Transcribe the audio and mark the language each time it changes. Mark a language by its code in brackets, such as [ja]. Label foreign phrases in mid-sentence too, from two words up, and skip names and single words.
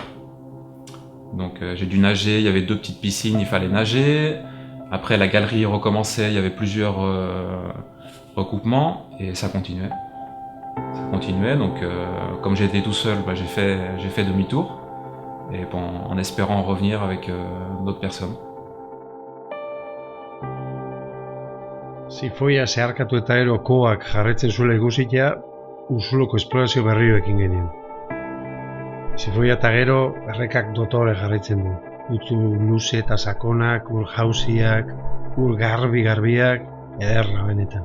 [fr] Donc j'ai dû nager, il y avait 2 petites piscines, il fallait nager. Après la galerie recommençait, il y avait plusieurs recoupements, et ça continuait. Ça continuait, donc comme j'étais tout seul, j'ai fait demi-tour, et bon, en espérant revenir avec d'autres personnes. [eu] Sifoia zeharkatu eta gero koak jarraitzen zuela ikusitea, Ursuloko esplorazio berriro ekin genien. Sifoia eta gero errekak dotore jarraitzen du. Utzu luze eta sakonak, ur jauziak, ur garbiak, ederra benetan.